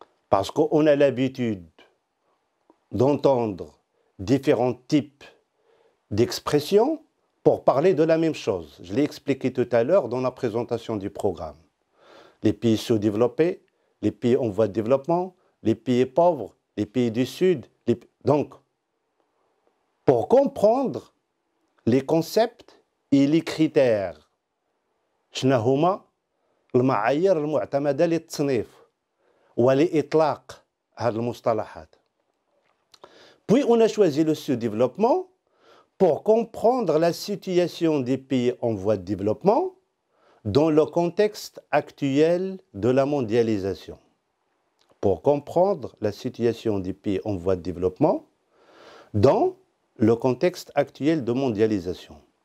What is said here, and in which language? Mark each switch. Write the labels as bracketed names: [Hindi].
[French] Parce qu'on a l'habitude d'entendre différents types d'expressions pour parler de la même chose. Je l'ai expliqué tout à l'heure dans la présentation du programme. Les pays sous-développés, les pays en voie de développement, les pays pauvres, les pays du Sud. Donc, pour comprendre les concepts et les critères, [Arabic] شنو هما المعايير المعتمدة للتصنيف ولإطلاق هذه المصطلحات. [French] Puis on a choisi le sous-développement pour comprendre la situation des pays en voie de développement dans le contexte actuel de la mondialisation. Pour comprendre la situation des pays en voie de développement dans le contexte actuel de mondialisation.